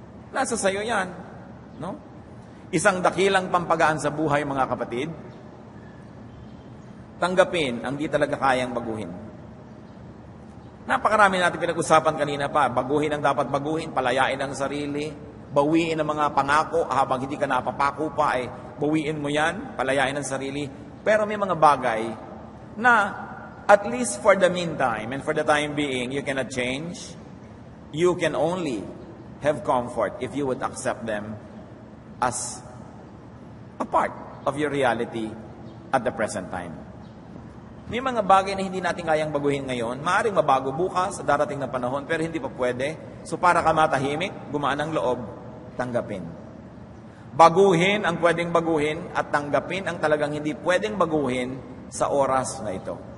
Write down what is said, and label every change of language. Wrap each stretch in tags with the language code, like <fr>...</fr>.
<tl>Nasa sa'yo yan. No? Isang dakilang pampagaan sa buhay, mga kapatid, tanggapin ang di talaga kayang baguhin. Napakarami natin pinag-usapan kanina pa. Baguhin ang dapat baguhin, palayain ang sarili, bawiin ang mga pangako habang hindi ka napapako pa, bawiin mo yan, palayain ang sarili. Pero may mga bagay na</tl> <en>at least for the meantime and for the time being, you cannot change. You can only have comfort if you would accept them as a part of your reality at the present time.</en> <tl>May mga bagay na hindi natin kayang baguhin ngayon, maaaring mabago bukas sa darating na panahon, pero hindi pa pwede. So para ka matahimik, gumaan ang loob, tanggapin. Baguhin ang pwedeng baguhin at tanggapin ang talagang hindi pwedeng baguhin sa oras na ito.</tl>